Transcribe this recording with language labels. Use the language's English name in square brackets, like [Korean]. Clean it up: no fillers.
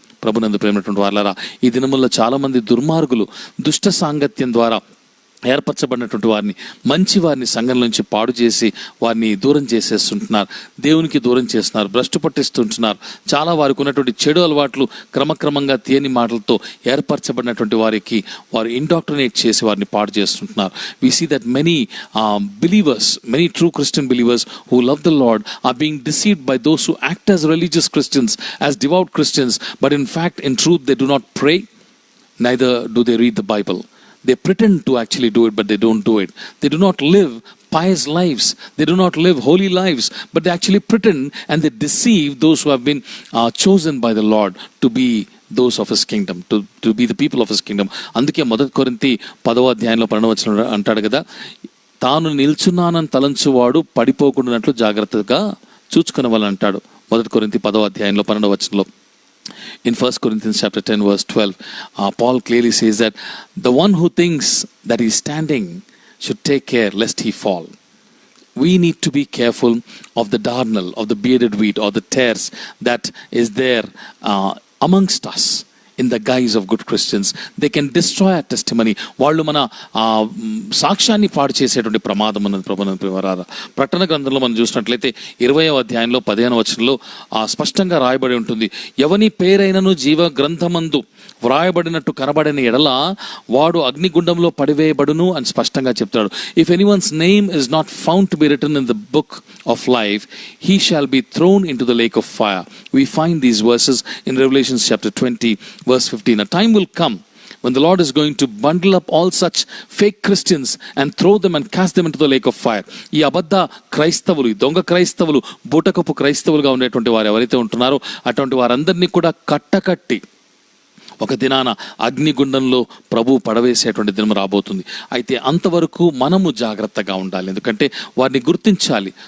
[Telugu] ప్రభునందు ప్రేమైనటువంటి వారులారా, ఈ దినముల్లో చాలామంది దుర్మార్గులు దుష్ట సాంగత్యం ద్వారా ఏర్పరచబడినటువంటి వారిని, మంచి వారిని సంఘం నుంచి పాడు చేసి వారిని దూరం చేసేస్తుంటున్నారు, దేవునికి దూరం చేస్తున్నారు, భ్రష్టు పట్టిస్తుంటున్నారు. చాలా వారికి ఉన్నటువంటి చెడు అలవాట్లు క్రమక్రమంగా తీయని మాటలతో ఏర్పరచబడినటువంటి వారికి వారు ఇండాక్ట్రినేట్ చేసి వారిని పాడు చేస్తుంటున్నారు. [English] We see that many believers, many true Christian believers who love the Lord are being deceived by those who act as religious Christians, as devout Christians, but in fact, in truth, they do not pray, neither do they read the Bible. They pretend to actually do it, but they don't do it. They do not live pious lives. They do not live holy lives, but they actually pretend and they deceive those who have been chosen by the Lord to be those of his kingdom, to be the people of his kingdom. [Telugu] అందుకే 1 కొరింథీ 10వ అధ్యాయంలో 12వ వచనంలో అంటాడు కదా, తాను నిల్చున్నానని తలంచువాడు పడిపోకుండానట్లు జాగ్రత్తగా చూచుకొనవలెను అంటాడు. 1 కొరింథీ 10వ అధ్యాయంలో 12వ వచనంలో. [English] In 1 Corinthians chapter 10 verse 12, Paul clearly says that the one who thinks that he is standing should take care lest he fall. we need to be careful of the darnel, of the bearded wheat, or the tares that is there amongst us. In the guise of good Christians, they can destroy our testimony. [Telugu] వాళ్ళు మన సాక్ష్యాన్ని పాడు చేసేటువంటి ప్రమాదం ఉన్నది. ప్రభునందు ప్రకటన గ్రంథంలో మనం చూసినట్లయితే 20వ అధ్యాయంలో 15వ వచనంలో స్పష్టంగా రాయబడి ఉంటుంది, ఎవని పేరైనను జీవ గ్రంథమందు వ్రాయబడినట్టు కనబడిన ఎడల వాడు అగ్నిగుండంలో పడివేయబడును అని స్పష్టంగా చెప్తాడు. [English] If anyone's name is not found to be written in the book of life, he shall be thrown in to the lake of fire. We find these verses in Revelation chapter 20 verse 15. A time will come when the Lord is going to bundle up all such fake Christians and throw them and cast them into the lake of fire. [Telugu] ఈ అబద్ధ క్రైస్తవులు, ఈ దొంగ క్రైస్తవులు, బూటకపు క్రైస్తవులుగా ఉండేటువంటి వారు ఎవరైతే ఉంటున్నారో అటువంటి వారందరినీ కూడా కట్టకట్టి ఒక దినాన అగ్నిగుండంలో ప్రభు పడవేసేటువంటి దినం రాబోతుంది. అయితే అంతవరకు మనము జాగ్రత్తగా ఉండాలి, ఎందుకంటే వారిని గుర్తించాలి.